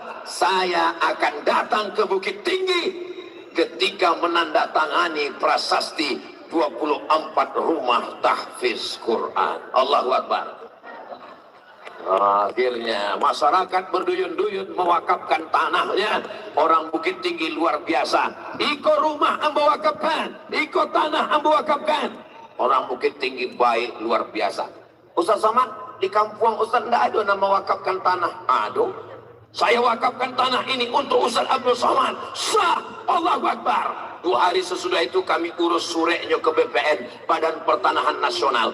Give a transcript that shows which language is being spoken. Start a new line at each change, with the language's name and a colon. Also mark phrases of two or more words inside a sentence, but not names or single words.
Indonesian: Saya akan datang ke Bukit Tinggi ketika menandatangani prasasti 24 rumah tahfiz Quran.
Arabic: Allahu Akbar.
Indonesian: Akhirnya masyarakat berduyun-duyun mewakafkan tanahnya. Orang Bukit Tinggi luar biasa.
Minangkabau: Iko rumah ambo wakafkan, iko tanah ambo wakafkan.
Indonesian: Orang Bukit Tinggi baik luar biasa. Ustaz Somad, di kampung Ustaz tidak ada nama wakafkan tanah. Aduh, saya wakafkan tanah ini untuk Ustaz Abdul Somad.
Arabic: Sah, Allahu Akbar.
Indonesian: 2 hari sesudah itu kami urus sureknya ke BPN, Badan Pertanahan Nasional.